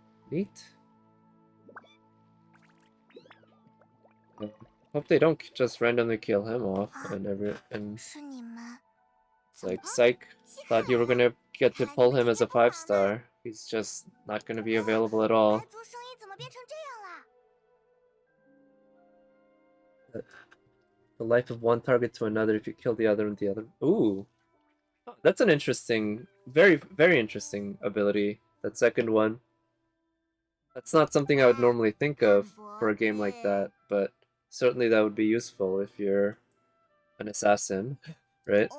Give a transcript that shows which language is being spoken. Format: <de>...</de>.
<en>Neat. Hope they don't just randomly kill him off and it's</en> <zh>是你们，</zh> <en>like psych. Thought you were gonna get to pull him as a 5-star. He's just not gonna be available at all.</en> <zh>白族生意怎么变成这样了？</zh> <en>The life of one target to another if you kill the other and the other. Ooh. That's an interesting, very, very interesting ability. That second one. That's not something I would normally think of for a game like that, but certainly that would be useful if you're an assassin, right?</en>